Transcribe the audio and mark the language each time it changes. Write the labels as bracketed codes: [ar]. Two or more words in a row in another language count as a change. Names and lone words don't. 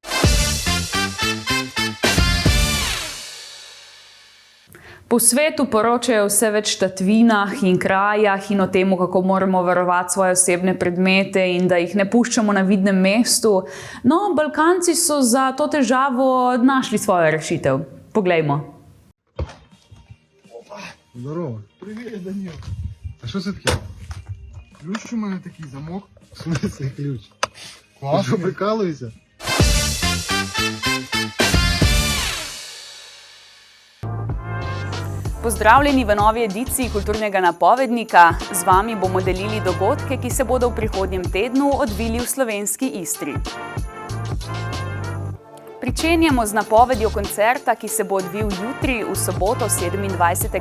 [sl] Po svetu poročajo vse več tatvinah in krajah in o tem, kako moramo varovati svoje osebne predmete in da jih ne puščamo na vidnem mestu. No, Balkanci so za to težavo našli svojo rešitev. Poglejmo. [ru] Здорово. Привет, Данил. [uk] А що це таке? Ключ у мене такий, замок. [ru] В смысле ключ? [uk] Класно. Ти що, прикалуєшся? [sl] Pozdravljeni v novi ediciji Kulturnega napovednika. Z vami bomo delili dogodke, ki se bodo v prihodnjem tednu odvili v slovenski Istri. Pričenjamo z napovedjo koncerta, ki se bo odvil jutri v soboto 27.